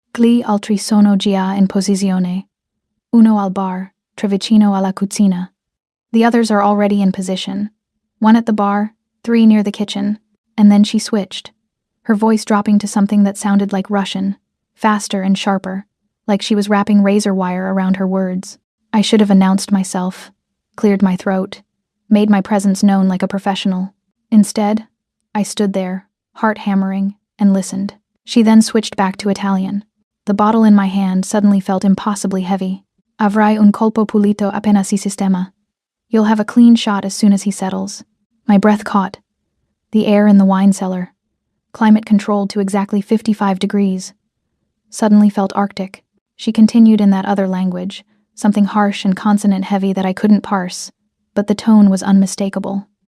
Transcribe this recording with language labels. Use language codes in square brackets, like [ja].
[it] Gli altri sono già in posizione. Uno al bar, tre vicino alla cucina. [en] The others are already in position. 1 at the bar, 3 near the kitchen, and then she switched, her voice dropping to something that sounded like Russian, faster and sharper, like she was wrapping razor wire around her words. I should have announced myself, cleared my throat, made my presence known like a professional. Instead, I stood there, heart hammering, and listened. She then switched back to Italian. The bottle in my hand suddenly felt impossibly heavy. [it] Avrai un colpo pulito appena si sistema. [en] You'll have a clean shot as soon as he settles. My breath caught. The air in the wine cellar, climate controlled to exactly 55 degrees, suddenly felt arctic. She continued in that other language, something harsh and consonant-heavy that I couldn't parse, but the tone was unmistakable.